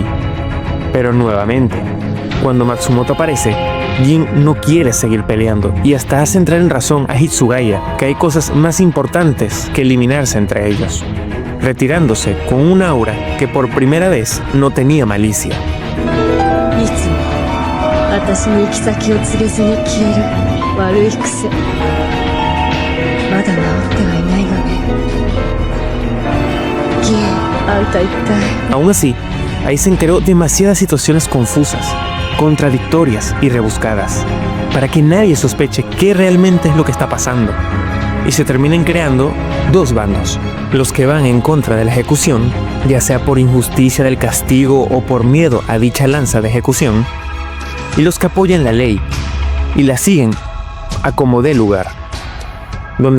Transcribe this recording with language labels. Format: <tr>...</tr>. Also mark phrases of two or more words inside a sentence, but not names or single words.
<es>Pero nuevamente, cuando Matsumoto aparece, Jin no quiere seguir peleando y hasta hace entrar en razón a Hitsugaya que hay cosas más importantes que eliminarse entre ellos, retirándose con un aura que por primera vez no tenía malicia.</es> <ja>いつも私の行き先を告げずに消える悪い癖まだ治ってはいないがねギエあんた一体</ja> <es>Aún así, Aizen creó demasiadas situaciones confusas, contradictorias y rebuscadas, para que nadie sospeche qué realmente es lo que está pasando, y se terminan creando dos bandos: los que van en contra de la ejecución, ya sea por injusticia del castigo o por miedo a dicha lanza de ejecución, y los que apoyan la ley y la siguen a como dé lugar, donde</es>